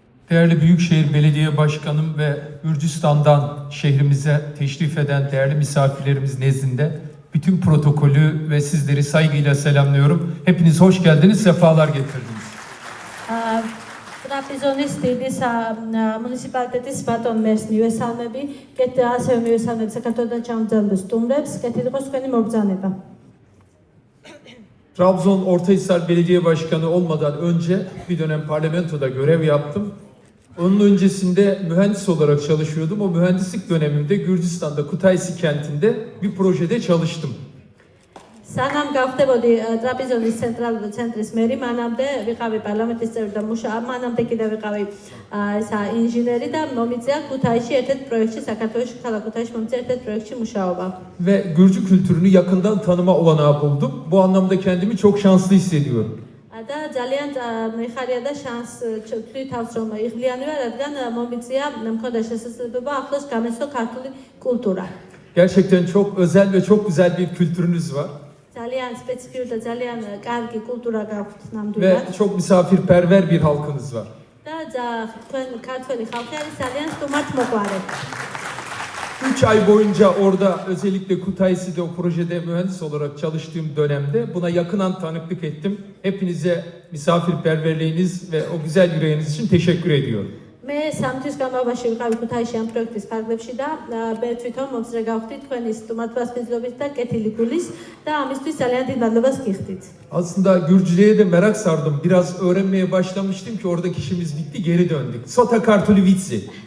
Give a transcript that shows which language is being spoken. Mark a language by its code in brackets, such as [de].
[tr] Değerli Büyükşehir Belediye Başkanım ve Gürcistan'dan şehrimize teşrif eden değerli misafirlerimiz nezdinde bütün protokolü ve sizleri saygıyla selamlıyorum. Hepiniz hoş geldiniz, sefalar getirdiniz. [ka] Trabzonis Tidis Municipalitetis Baton Mers mivesალმები, ასევე მივესალმებით საქართველოდან ჩამოძალულ სტუმრებს, კეთილი იყოს თქვენი მობრძანება. [tr] Trabzon Ortahisar Belediye Başkanı olmadan önce bir dönem parlamentoda görev yaptım. Onun öncesinde mühendis olarak çalışıyordum. O mühendislik dönemimde Gürcistan'da Kutaisi kentinde bir projede çalıştım. [ka] სანამ გავხდებოდი ტრაპიზონის ცენტრის მერი, მანამდე ვიყავი პარლამენტის წევრი და მანამდე კიდევ ვიყავი ესა ინჟინერი და მომიწია ქუთაისში ერთ-ერთ პროექტში, საქართველოს ქალაქ ქუთაისში მომიწია ერთ-ერთ პროექტში მუშაობა. [tr] Ve Gürcü kültürünü yakından tanıma olanağı buldum. Bu anlamda kendimi çok şanslı hissediyorum. [ka] და ძალიან მიხარია და შანს ვთვლი თავს რომ იღლიანი ვარ, რადგან მომიწია მქონდა შესაძლებლობა ახლოს გამეცნო ქართული კულტურა. [tr] Gerçekten çok özel ve çok güzel bir kültürünüz var. [ka] ძალიან სპეციფიური და ძალიან კარგი კულტურა გაქვთ [tr] Ve [ka] ნამდვილად. [tr] çok misafirperver bir halkınız var. [ka] და თქვენ ქართველი ხალხი არის ძალიან სტუმართმოყვარე. [tr] 3 ay boyunca orada özellikle Kutaisi'de o projede mühendis olarak çalıştığım dönemde buna yakından tanıklık ettim. Hepinize misafirperverliğiniz ve o güzel yüreğiniz için teşekkür ediyorum. [ka] მე სამთვის განმავლობაში ვიყავი ქუთაისში ამ პროექტის ფარგლებში და მე თვითონ მომწრე გავხდი თქვენი სტუმართმასპინძლობის და კეთილი გულის და ამისთვის ძალიან დიდ მადლობას გიხდით. [tr] Aslında Gürcülüğe de merak sardım. Biraz öğrenmeye başlamıştım ki oradaki işimiz bitti, geri döndük. [ka] Sota Kartuli Vitsi.